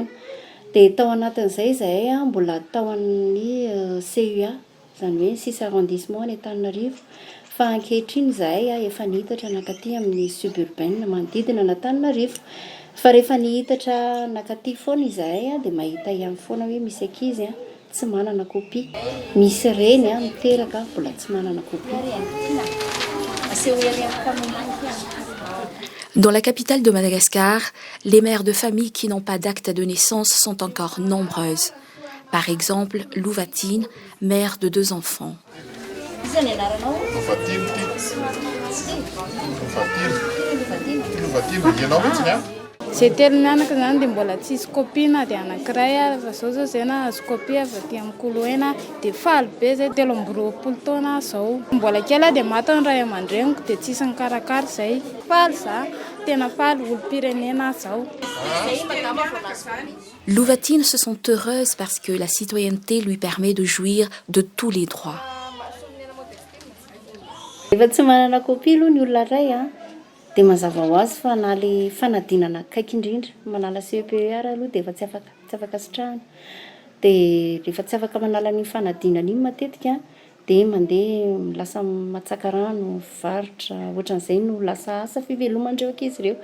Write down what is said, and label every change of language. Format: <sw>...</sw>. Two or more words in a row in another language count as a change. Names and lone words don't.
<mg>Dia tao anatin'izay zahay mbola tao amin'ny CUA izany hoe 6 arrondissement ny Antananarivo fa ankehitriny zahay efa nihitatra nakaty amin'ny suburbaine manodidina ny Antananarivo. Fa rehefa nihitatra nakaty foana izahay dia mahita ihany foana hoe misy ankizy tsy manana kopia. Misy reny miteraka mbola tsy manana kopia.</mg> <fr>Dans la capitale de Madagascar, les mères de famille qui n'ont pas d'acte de naissance sont encore nombreuses. Par exemple, Louvatine, mère de 2 enfants.</fr> <mg>Zay telo mianaka zany dia mbola tsisy kopia na dia anankiray fa zao zay na azo kopia avy aty amin'ny Kuluwen dia faly be zay 13 taona zao. Mbola kely dia maty ny ray aman-dreniko dia tsisy nikarakara zay. Faly za tena faly olom-pirenena zao.</mg> <fr>Louvatine se sent heureuse parce que la citoyenneté lui permet de jouir de tous les droits.</fr> <mg>Efa tsy manana kopia aloha ny olona ray dia mazava ho azy fa na le fanadinana akaiky indrindra manala CPR aloha dia efa tsy afaka sitrahana. Dia rehefa tsy afaka manala ny fanadinana iny matetika dia mandeha lasa matsaka rano varotra ohatran'izay no lasa asa fivelomandreo ankizy ireo.</mg>